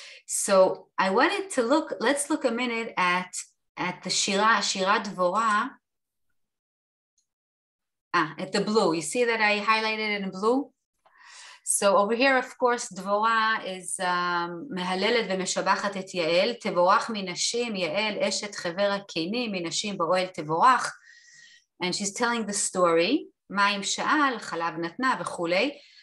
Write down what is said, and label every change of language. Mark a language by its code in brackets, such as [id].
[en] So I wanted to let's look a minute at the Shira Dvorah. At the blue. You see that I highlighted it in blue? So over here, of course, Dvorah is [he] מהללת ומשבחת את יעל, תבורך מנשים, יעל אשת חבר הקינים, מנשים באוהל תבורך. [en] And she's telling the story, [he] מים שאל, חלב נתנה וכולי.